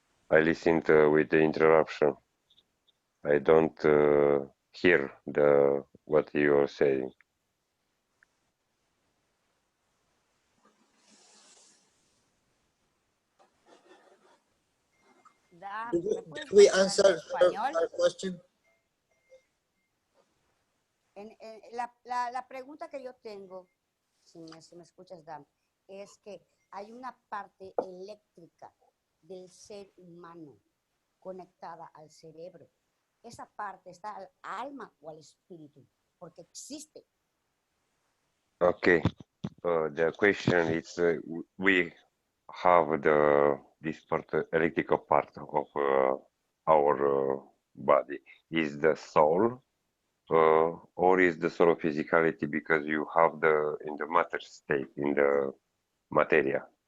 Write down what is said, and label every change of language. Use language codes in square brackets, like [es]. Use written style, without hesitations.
[en] I listened with the interruption. I don't hear what you are saying. Did we answer her question? [es] La pregunta que yo tengo, si me escuchas, Dan, es que hay una parte eléctrica del ser humano conectada al cerebro. Esa parte está al alma o al espíritu, porque existe. [en] Okay, the question is we have this part, electrical part of our body. Is the soul or is the soul of physicality because you have in the matter state, in the materia?